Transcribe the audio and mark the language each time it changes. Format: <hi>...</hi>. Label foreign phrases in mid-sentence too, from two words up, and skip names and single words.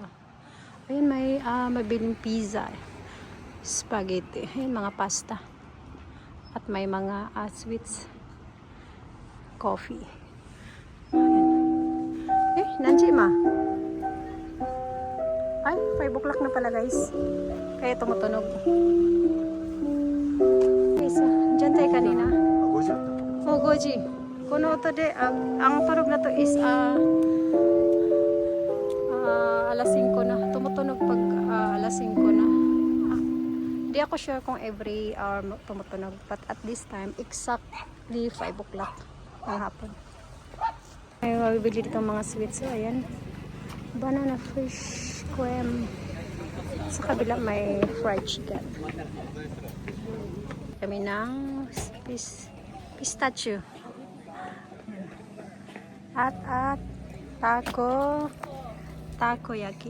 <tl>Ayun, may mabiling pizza, spaghetti, ayun, mga pasta at may mga sweets, coffee. Ayun.</tl> <ja>何時ま.</ja> <tl>Ay, 5 o'clock na pala guys. Kaya tumutunog. Guys, dyan tayo kanina.</tl> <ja>もう5時。この音で、</ja> <tl>ang tunog na to is alas 5 na. Tumutunog pag alas 5 na. Di ako sure kung every hour tumutunog.</tl> <en>But at this time, exactly 5 o'clock</en> <tl>ng hapon. Ay, mabibili dito mga sweets. So, ayan.</tl> <en>Banana fish cream.</en> <tl>Sa kabila may</tl> <en>fried chicken.</en> <tl>Kami ng pistachio. At takoyaki.</tl>